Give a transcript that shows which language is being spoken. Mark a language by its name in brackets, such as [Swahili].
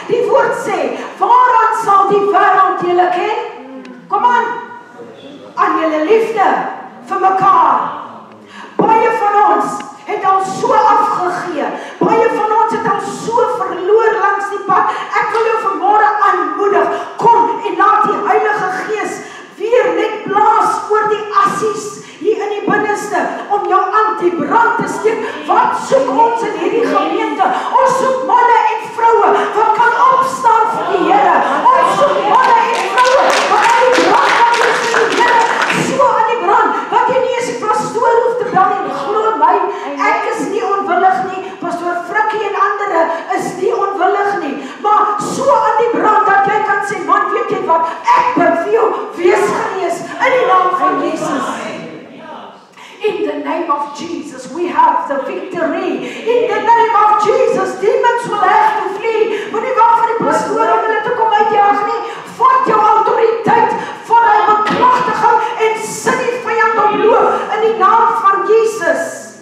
[Afrikaans] Die woord sê, waaraan sal die wêreld julle ken? Kom aan julle liefde vir mekaar. Baie van ons het al so afgegee. Baie van ons het al so verloor langs die pad. Ek wil jou vanmôre aanmoedig, kom en laat die Heilige Gees weer net blaas oor die assies hier in die binneste, om jou aan die brand te steek. Wat soek ons in hierdie gemeente? Ons soek manne en vroue wat kan opstaan vir die Here. Ons soek manne en vroue wat aan die brand kan wees vir die Here. So aan die brand, dat jy nie eens die pastoor hoef te bel en glo my, ek is nie onwillig nie, pastoor Frikkie en ander is nie onwillig nie, maar so aan die brand, dat jy kan sê, man, weet jy wat, ek ben vir jou wees genees, in die naam van Jesus. [English] In the name of Jesus, we have the victory. In the name of Jesus, demons will have to flee. [Afrikaans] Moenie wag vir die pastoor om hulle te kom uitjaag nie. Vat jou autoriteit, vat hy bekragtiging en sit die vyand op loop in die naam van Jesus.